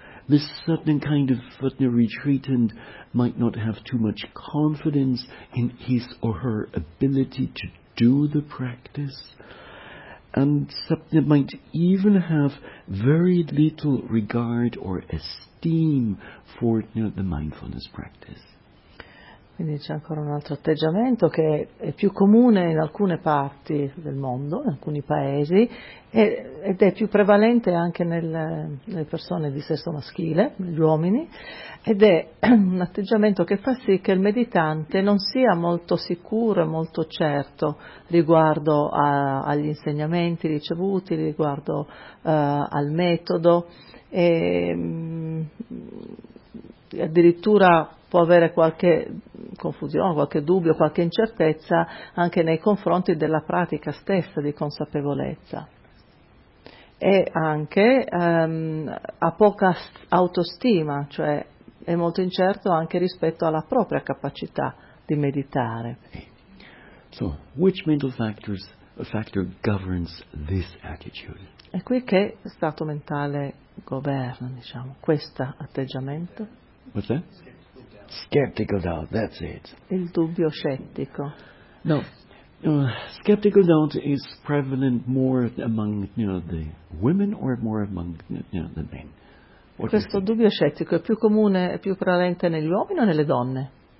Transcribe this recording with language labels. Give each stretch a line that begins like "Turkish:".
English: This certain kind of retreatant might not have too much confidence in his or her ability to do the practice, and Sapna might even have very little regard or esteem for the mindfulness practice.
Italian: Quindi c'è ancora un altro atteggiamento che è più comune in alcune parti del mondo, in alcuni paesi, ed è più prevalente anche nelle persone di sesso maschile, negli uomini, ed è un atteggiamento che fa sì che il meditante non sia molto sicuro e molto certo riguardo agli insegnamenti ricevuti, riguardo al metodo, e addirittura può avere qualche confusione, qualche dubbio, qualche incertezza anche nei confronti della pratica stessa di consapevolezza. E anche ha poca autostima, cioè è molto incerto anche rispetto alla propria capacità di meditare.
English: So, which mental factor governs this attitude?
Italian: E qui che stato mentale governa, diciamo, questo atteggiamento?
English: What's that? Skeptical doubt, that's it.
Italian: Il dubbio scettico.
English: No, skeptical doubt is prevalent more among the women or more among the men?
Italian: What questo dubbio scettico è più comune, è più prevalente negli uomini o nelle donne?